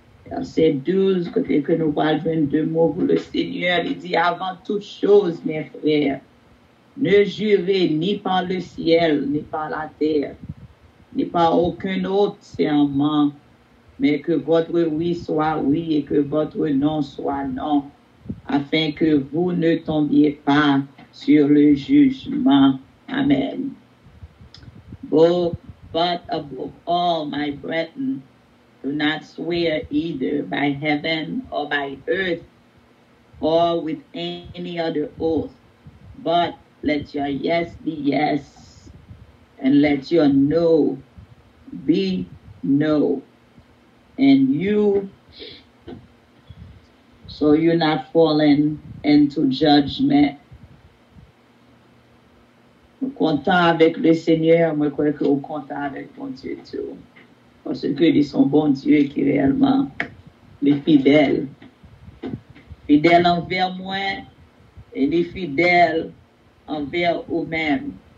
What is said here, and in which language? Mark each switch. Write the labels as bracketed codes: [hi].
[fr] Verset 12, côté que nous voyons 22 mots pour le Seigneur, il dit, avant toute chose, mes frères, ne jurez ni par le ciel, ni par la terre, ni par aucun autre serment, mais que votre oui soit oui et que votre non soit non, afin que vous ne tombiez pas sur le jugement. Amen. [en] But above all, my brethren, do not swear either by heaven or by earth or with any other oath, but let your yes be yes, and let your no be no. And so you're not falling into judgment. [fr] Nous comptons avec le Seigneur, moi je crois que nous comptons avec mon Dieu tout. Parce que il est son bon Dieu qui réellement est fidèle. Fidèle envers moi et il est fidèle envers vous-même.